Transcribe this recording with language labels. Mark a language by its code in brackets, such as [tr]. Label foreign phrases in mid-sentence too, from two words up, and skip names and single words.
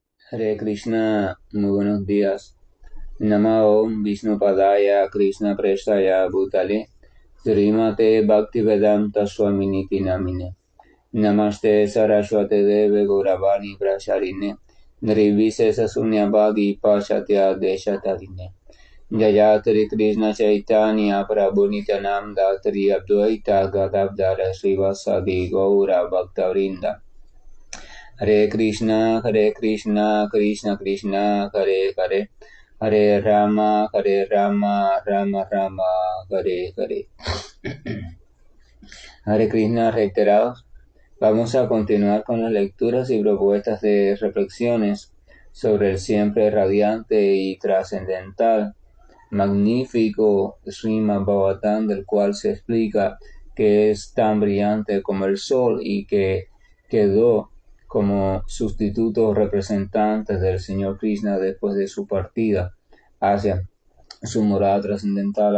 [sa] Hare Krishna, [es] muy buenos días. [sa] Namo Vishnu Padaya Krishna Prestaya Bhutale Srimate Bhaktivedanta Swaminiti Namine Namaste Saraswate Deve Gauravani Prasharine Nirvisesa Sunyavadi Pashatya Deshatarine Jayatri Krishna Chaitanya Prabhu Nityananda Tri Advaita Gadavdara Srivasadi Gaura Bhaktavrinda Hare Krishna, Krishna Krishna, Hare Hare, Hare Rama, Rama Rama, Hare Hare. Hare Krishna reiterados. [es] Vamos a continuar con las lecturas y propuestas de reflexiones sobre el siempre radiante y trascendental, magnífico Srimad Bhagavatam, del cual se explica que es tan brillante como el sol y que quedó como sustituto representante del Señor Krishna después de su partida hacia su morada trascendental.